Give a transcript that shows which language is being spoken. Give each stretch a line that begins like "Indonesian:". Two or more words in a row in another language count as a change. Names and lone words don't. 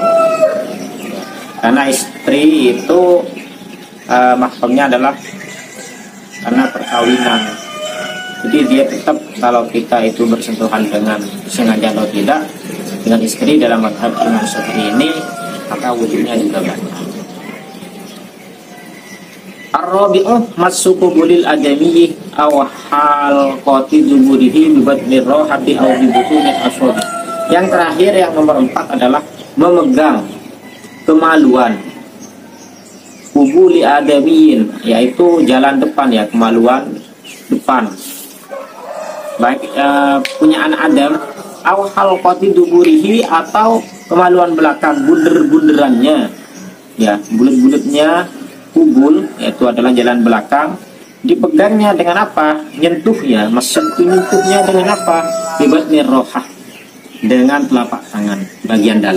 Indonesian: Karena istri itu mahramnya adalah karena perkawinan. Jadi dia tetap kalau kita itu bersentuhan dengan sengaja atau tidak dengan istri dalam mazhab Imam Syafi'i ini, maka wudhunya juga batal.
Arabic: الرابع مس قبل الآدمي أو حلقة دبره ببطن الراحة أو ببطون الأصابع.
Indonesian: Yang terakhir, yang nomor 4 adalah memegang kemaluan
Arabic: قبل آدمي,
Indonesian: yaitu jalan depan ya, kemaluan depan baik punya anak Adam,
Arabic: أو حلقة دبره,
Indonesian: atau kemaluan belakang, bunder-bunderannya ya, bulat-bulatnya kubul, yaitu adalah jalan belakang, dipegangnya dengan apa? Nyentuhnya, nyentuhnya dengan apa?
Arabic: ببطن الراحة,
Indonesian: dengan telapak tangan bagian dalam.